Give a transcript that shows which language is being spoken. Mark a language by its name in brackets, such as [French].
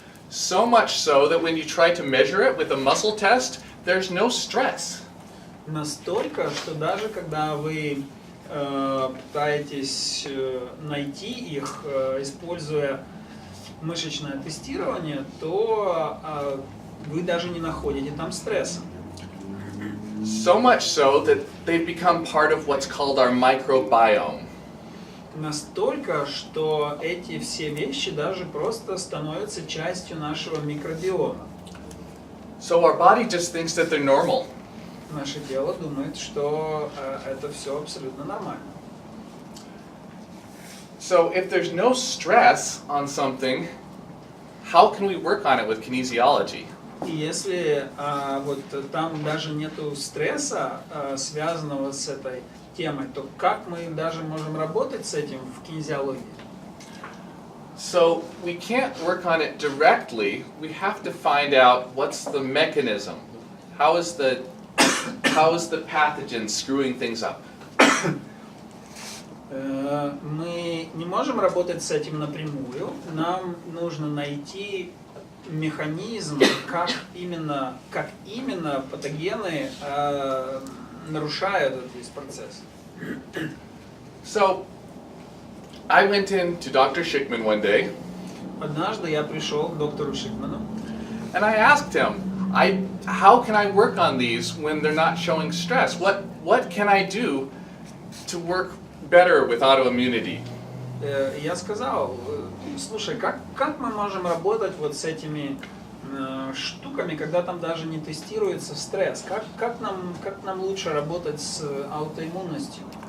[English] So much so that when you try to measure it with a muscle test, there's no stress. [Russian] Настолько, что даже когда вы пытаетесь найти их, используя мышечное тестирование, то вы даже не находите там стресса. [English] So much so that they've become part of what's called our microbiome. [Russian] Настолько, что эти все вещи даже просто становятся частью нашего микробиома. [English] So our body just thinks that they're normal. [Russian] Наше тело думает, что это все абсолютно нормально. [English] So if there's no stress on something, how can we work on it with kinesiology? [Russian] И если вот там даже нету стресса, связанного с этой темой, то как мы даже можем работать с этим в кинезиологии? [English] So we can't work on it directly. We have to find out what's the mechanism. How is the pathogen screwing things up? [Russian] Мы не можем работать с этим напрямую. Нам нужно найти механизм, как именно патогены нарушают этот весь процесс. [English] So I went in to Dr. Schickman one day. [Russian] Однажды я пришел к доктору Шикману. [English] And I asked him, how can I work on these when they're not showing stress? What can I do to work better with autoimmunity? [Russian] Я сказал, слушай, как мы можем работать вот с этими штуками, когда там даже не тестируется стресс? Как нам лучше работать с аутоиммунностью?